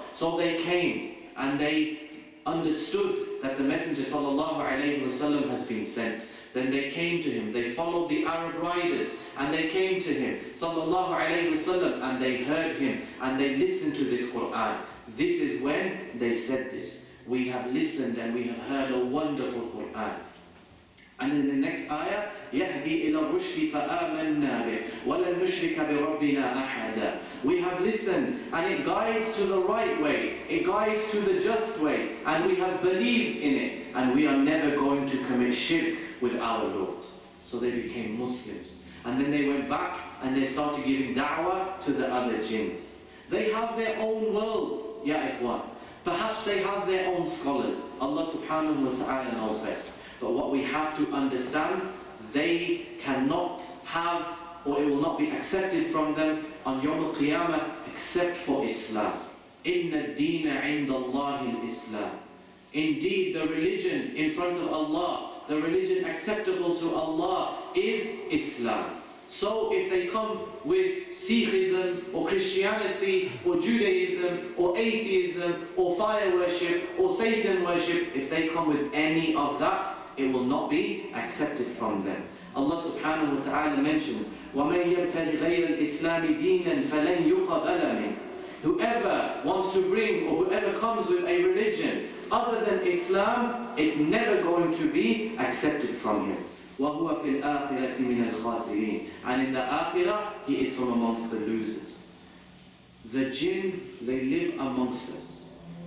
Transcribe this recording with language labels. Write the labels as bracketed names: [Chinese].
[English] So they came and they understood that the Messenger sallallahu alayhi wa sallam has been sent. Then they came to him, they followed the Arab riders and they came to him sallallahu alayhi wa sallam, and they heard him and they listened to this Qur'an. This is when they said this. We have listened and we have heard a wonderful Qur'an. And in the next ayah, [Arabic] يَهْدِي إِلَى الرُّشْدِ فَآمَنَّا بِهِ وَلَنْ نُشْرِكَ بِرَبِّنَا أَحَدًا. [English] We have listened and it guides to the right way, it guides to the just way, and we have believed in it, and we are never going to commit shirk with our Lord. So they became Muslims. And then they went back and they started giving da'wah to the other jinns. They have their own world, ya ikhwan. Perhaps they have their own scholars. Allah subhanahu wa ta'ala knows best. But what we have to understand, they cannot have, or it will not be accepted from them on Yawm al-Qiyamah except for Islam. [Arabic] Inna ad-deena 'inda Allahi al-Islam. [English] Indeed, the religion in front of Allah, the religion acceptable to Allah is Islam. So if they come with Sikhism or Christianity or Judaism or atheism or fire worship or Satan worship, if they come with any of that, it will not be accepted from them. [Arabic] Allah subhanahu wa ta'ala [English] mentions, [Arabic] وَمَنْ يَبْتَغِ غَيْرَ الْإِسْلَامِ دِينًا فَلَنْ يُقَبَلَ مِنْهُ. [English] Whoever wants to bring, or whoever comes with a religion other than Islam, it's never going to be accepted from him. [Arabic] وَهُوَ فِي الْآخِرَةِ مِنَ الْخَاسِرِينَ. [English] And in the Akhirah, he is from amongst the losers. The Jinn, they live amongst us.